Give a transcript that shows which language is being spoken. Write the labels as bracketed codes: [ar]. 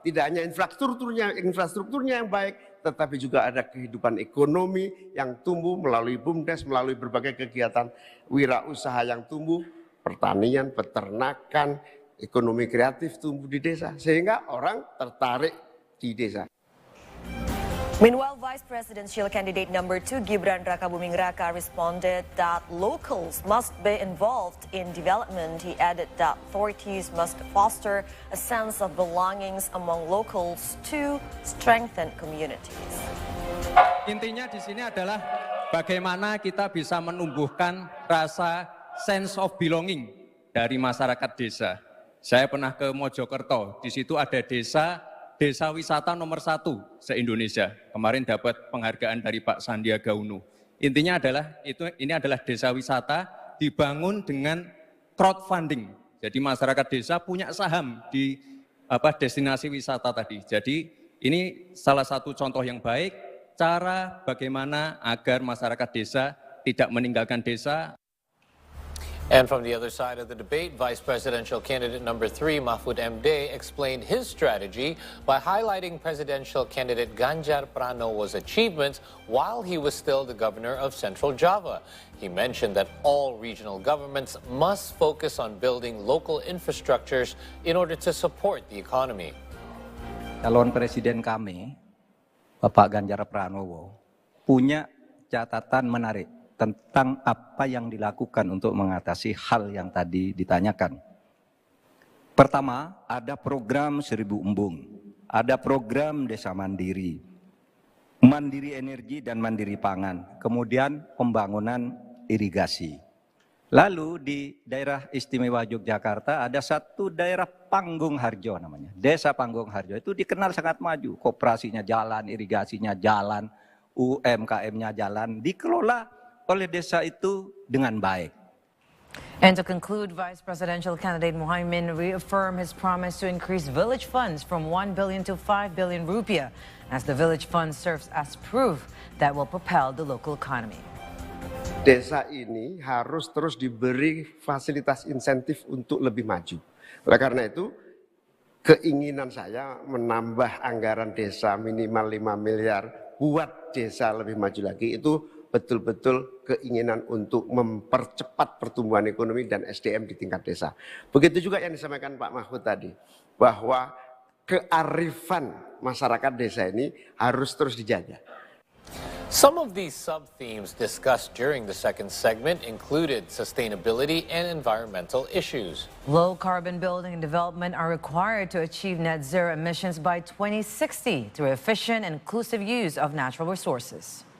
[id] Tidak hanya infrastrukturnya yang baik, tetapi juga ada kehidupan ekonomi yang tumbuh melalui BUMDes, melalui berbagai kegiatan wirausaha yang tumbuh, pertanian, peternakan, ekonomi kreatif tumbuh di desa, sehingga orang tertarik di desa. [en] Meanwhile, Vice Presidential Candidate number 2 Gibran Rakabuming Raka responded that locals must be involved in development. He added that authorities must foster a sense of belongings among locals to strengthen communities. [id] Intinya di sini adalah bagaimana kita bisa menumbuhkan rasa [en] sense of belonging [id] dari masyarakat desa. Saya pernah ke Mojokerto, di situ ada desa wisata nomor 1 se-Indonesia. Kemarin dapat penghargaan dari Pak Sandiaga Uno. Intinya adalah ini adalah desa wisata dibangun dengan crowdfunding. Jadi masyarakat desa punya saham di destinasi wisata tadi. Jadi ini salah satu contoh yang baik, cara bagaimana agar masyarakat desa tidak meninggalkan desa. [en] And from the other side of the debate, Vice Presidential Candidate number 3, Mahfud MD, explained his strategy by highlighting Presidential Candidate Ganjar Pranowo's achievements while he was still the governor of Central Java. He mentioned that all regional governments must focus on building local infrastructures in order to support the economy. [id] Calon presiden kami, Bapak Ganjar Pranowo, punya catatan menarik tentang apa yang dilakukan untuk mengatasi hal yang tadi ditanyakan. Pertama, ada program 1000 embung, ada program desa mandiri, mandiri energi dan mandiri pangan, kemudian pembangunan irigasi. Lalu di daerah istimewa Yogyakarta ada satu daerah Panggung Harjo namanya, desa Panggung Harjo, itu dikenal sangat maju, koperasinya jalan, irigasinya jalan, UMKM-nya jalan, dikelola oleh desa itu dengan baik. [en] And to conclude, Vice Presidential Candidate Muhaimin reaffirmed his promise to increase village funds from 1 billion to 5 billion rupiah, as the village fund serves as proof that will propel the local economy. [id] Desa ini harus terus diberi fasilitas insentif untuk lebih maju. Oleh karena itu, keinginan saya menambah anggaran desa minimal 5 miliar buat desa lebih maju lagi, itu betul-betul keinginan untuk mempercepat pertumbuhan ekonomi dan SDM di tingkat desa. Begitu juga yang disampaikan Pak Mahfud tadi, bahwa kearifan masyarakat desa ini harus terus dijaga. [en] Some of these sub-themes discussed during the second segment included sustainability and environmental issues. Low carbon building and development are required to achieve net zero emissions by 2060 through efficient and inclusive use of natural resources.